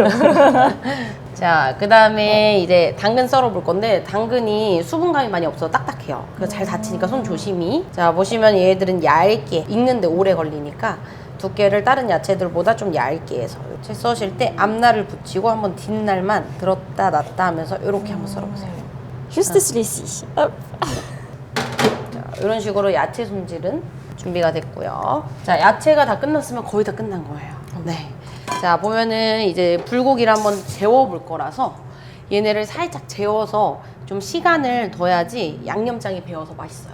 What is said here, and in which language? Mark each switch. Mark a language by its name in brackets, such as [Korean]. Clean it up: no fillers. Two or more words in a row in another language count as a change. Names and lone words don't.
[Korean] 자, 그 다음에 이제 당근 썰어 볼 건데 당근이 수분감이 많이 없어서 딱딱해요. 그래서 잘 다치니까 손 조심히. 자, 보시면 얘들은 얇게 익는데 오래 걸리니까 두께를 다른 야채들보다 좀 얇게 해서 채 써실 때 앞날을 붙이고 한번 뒷날만 들었다 놨다 하면서 이렇게 한번 썰어보세요. [French] Juste celui-ci. Hop. [Korean] 자, 이런 식으로 야채 손질은 준비가 됐고요. 자, 야채가 다 끝났으면 거의 다 끝난 거예요. 네. 자, 보면은 이제 불고기를 한번 재워볼 거라서 얘네를 살짝 재워서 좀 시간을 둬야지 양념장이 배어서 맛있어요.